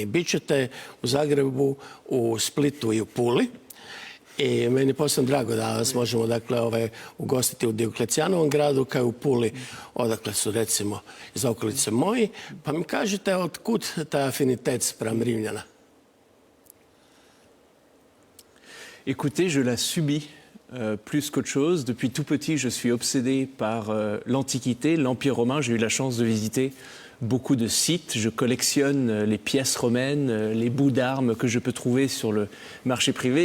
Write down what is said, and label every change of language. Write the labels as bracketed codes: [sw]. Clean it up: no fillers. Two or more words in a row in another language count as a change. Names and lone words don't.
[hr] Bićete u Zagrebu, u Splitu i u Puli. I meni je posebno drago da vas možemo ugostiti u Dioklecijanovom gradu, kao i u Puli, odakle su recimo iz okolice moji. Pa mi kažete, otkud taj afinitet spram Rimljana? [fr] Écoutez, je la subis plus qu'autre chose. Depuis tout petit, je suis obsédé par l'Antiquité, l'Empire romain. J'ai eu la chance de visiter beaucoup de sites. Je collectionne les pièces romaines, les bouts d'armes que je peux trouver sur le marché privé.